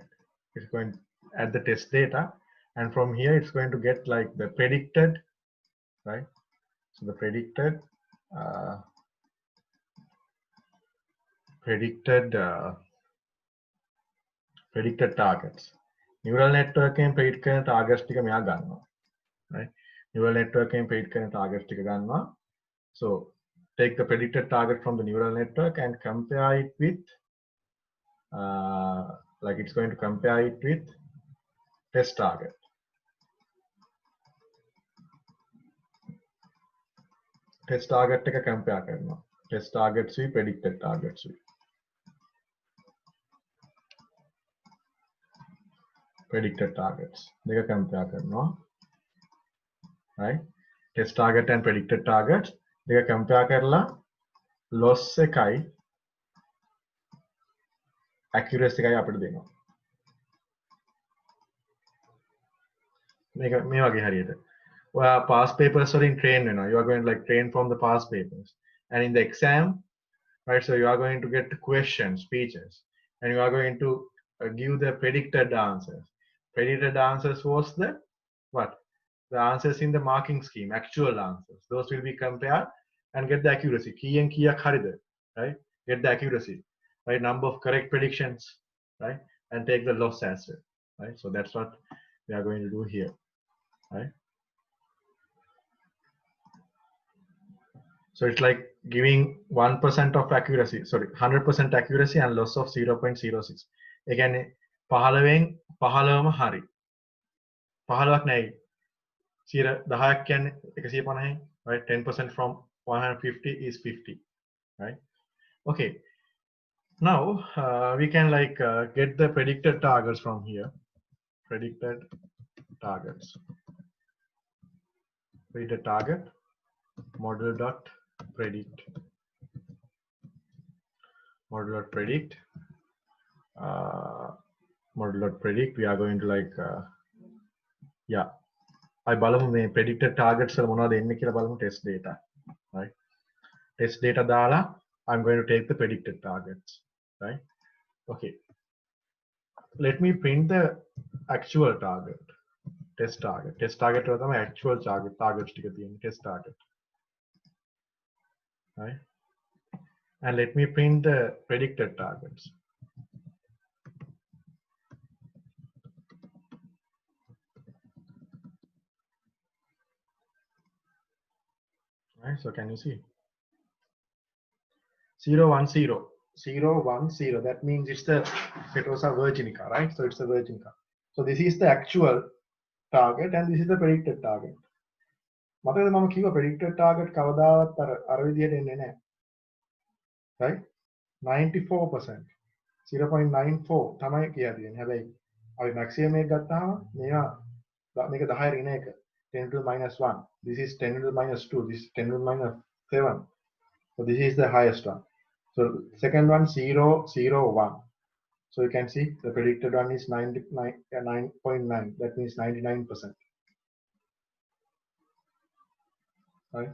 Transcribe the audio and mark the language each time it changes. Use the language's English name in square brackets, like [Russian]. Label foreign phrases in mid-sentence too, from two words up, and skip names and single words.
[English] It's going to add the test data, and from here it's going to get like the predicted, right? So the predicted predicted targets. Neural network and predict [Sinhala] කරන targets ටික මෙයා ගන්නවා, [English] right? Neural network and predict [Sinhala] කරන targets ටික ගන්නවා. [English] So take the predicted target from the neural network and compare it with like it's going to compare it with test target. Test target [Sinhala] එක compare කරනවා. [English] Test targets with predicted targets with. Predicted targets. [Sinhala] දෙක compare කරනවා. [English] Right? Test target and predicted targets [Sinhala] දෙක compare කරලා loss එකයි accuracy එකයි අපිට දෙනවා. මේක මේ වගේ හරියට. Well, [English] past papers [Sinhala] වලින් train වෙනවා. [English] You are going to like train from the past papers. And in the exam, right, so you are going to get questions, speeches, and you are going to give the predicted answers. Predicted answers was the what? The answers in the marking scheme, actual answers. Those will be compared and get the accuracy. Key and key right? Get the accuracy, right? Number of correct predictions, right? And take the loss as well, right? So that's what we are going to do here, right? So it's like giving 1% of accuracy, sorry, 100% accuracy and loss of 0.06. [Sinhala] Again, 15 15ම හරි. 15ක් නෙයි. 10ක් කියන්නේ 150යි, [English] right? 10% from 150 is 50, right? Okay. Now we can like get the predicted targets from here. Predicted targets. Predicted target model dot predict. Model dot predict. Model dot predict. We are going to like yeah. [Sinhala] I බලමු මේ [English] predicted targets [Sinhala] වල මොනවද එන්නේ කියලා බලමු [English] test data, right? Test data දාලා I'm going to take the predicted targets, right? Okay. Let me print the actual target. Test target. Test target [Sinhala] වල තමයි [English] actual targets [Sinhala] ටික තියෙන්නේ. [English] Test target. Right? And let me print the predicted targets. Right? So can you see? 0, 1, 0. 0, 1, 0. That means it's the Fetosa virginica, right? So it's a virginica. So this is the actual target and this is the predicted target. [Sinhala] මතකද මම කිව්වා [English] predicted target [Sinhala] කවදාවත් අර විදිහට එන්නේ නැහැ. [English] Right? 94%. [Sinhala] 0.94 තමයි කියලා තියෙන්නේ. හැබැයි අපි maximum එක ගත්තාම මේක 10 ඍණ එක [English] 10 to the minus 1. This is 10 to the minus 2. This is 10 to the minus 7. So this is the highest one. So second one 0, 0, 1. So you can see the predicted one is 9.9. That means 99%. Right?